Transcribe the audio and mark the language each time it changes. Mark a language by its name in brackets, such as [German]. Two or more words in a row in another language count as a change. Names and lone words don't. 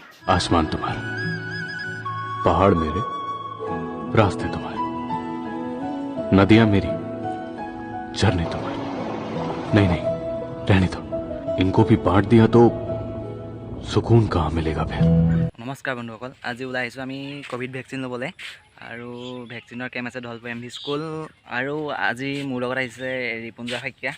[Hindi] आसमान तुम्हारा, पहाड़ मेरे, रास्ते तुम्हारे, नदियां मेरी, झरने तुम्हारे। नहीं नहीं, रहने दो, इनको भी बांट दिया तो सुकून कहाँ मिलेगा फिर। [Assamese] নমস্কাৰ বন্ধুসকল, আজি ওলাই আহিছোঁ আমি কোভিড ভেকচিন ল'বলৈ আৰু ভেকচিনৰ কেম্প আছে ঢলপুৰ এম ভি স্কুল। আৰু আজি মোৰ লগত আহিছে ৰিপুঞ্জা শইকীয়া।